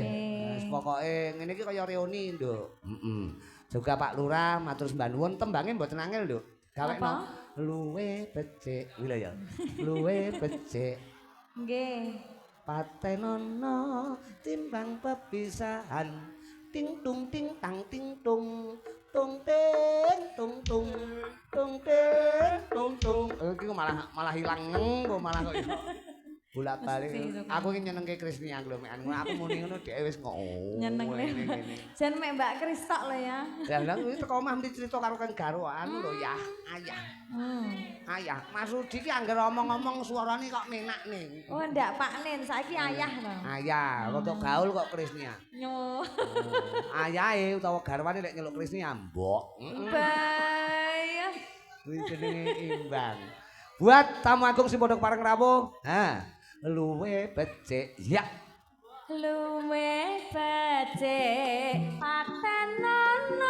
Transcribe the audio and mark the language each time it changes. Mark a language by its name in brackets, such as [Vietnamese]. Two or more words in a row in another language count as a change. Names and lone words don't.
[Javanese] Wis pokoke ngene iki kaya reuni, Nduk. Juga Pak Lurah matur sembah nuwun tembange mboten angel, Nduk. Gawekno luwe becik. Lha ya. Luwe becik. Nggih. Patenono timbang pepisahan ting tung ting tang ting tung tung ting tung tung tung ting tung tung iki kok malah hilang neng kok malah kok bolak-balik. Aku iki nyenengke Krisni aku lho mek aku muni ngono dhek wis ngono. Nyeneng jan mek Mbak Kris tok lho ya. Lah kuwi teko omah mesti crita karo Kang Garwan lho ya, ayah. Ayah, Mas Rudi ki angger omong-omong suarane kok menak nih. Oh ndak Pak Nin, saiki ayah to. Ayah, rada gaul kok Krisnia. Nyo. Ayahe utawa garwane nek nyeluk Krisnia mbok. Bayah. Kuwi jenenge imbang. Buat tamu agung sing padha pareng rawuh. Luwe becik. Ya. Luwe becik patenono.